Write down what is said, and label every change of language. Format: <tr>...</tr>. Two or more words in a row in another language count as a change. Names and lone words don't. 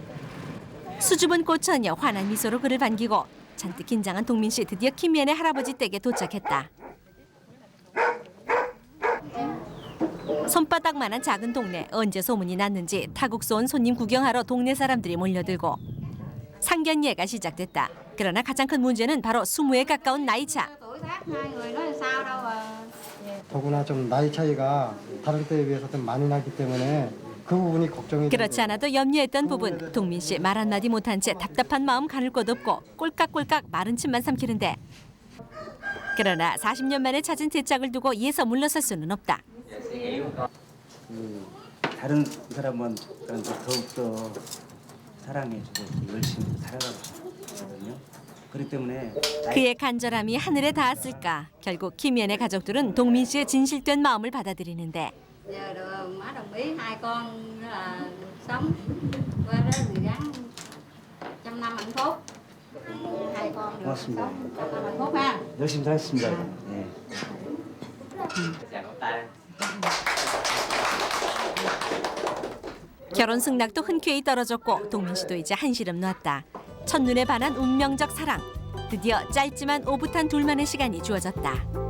<ko>수줍은 꽃처녀 환한 미소로 그를 반기고 잔뜩 긴장한 동민 씨 드디어 김연의 할아버지 댁에 도착했다. 손바닥만한 작은 동네 언제 소문이 났는지 타국서 온 손님 구경하러 동네 사람들이 몰려들고 상견례가 시작됐다. 그러나 가장 큰 문제는 바로 20에 가까운 나이차.</ko> <vi>Hai người nói sao đâu à.</vi> <ko>더구나 좀 나이 차이가 다른 때에 비해서 좀 많이 나기 때문에 그 부분이 걱정이 그렇지 않아도 염려했던 부분. 동민 씨 말 한마디 못한 채 답답한 마음 가눌 곳 없고 꼴깍꼴깍 마른 침만 삼키는데 그러나 40년 만에 찾은 대짝을 두고 이에서 물러설 수는 없다. 다른 사람은 더욱더 사랑해주고 열심히 살아가고 싶거든요. 그렇기 때문에 그의 간절함이 하늘에 닿았을까. 결국 김연의 가족들은 동민 씨의 진실된 마음을 받아들이는데</ko> <vi>Giờ được má đồng ý hai con là sống qua đó thì gắn trăm năm hạnh phúc. Hai con được</vi> <ko>고맙습니다.</ko> <vi>sống trăm năm hạnh phúc ha.</vi> <ko>열심히 살겠습니다. 예. 결혼 승낙도 흔쾌히 떨어졌고 동민 씨도 이제 한시름 놨다. 첫눈에 반한 운명적 사랑. 드디어 짧지만 오붓한 둘만의 시간이 주어졌다.</ko>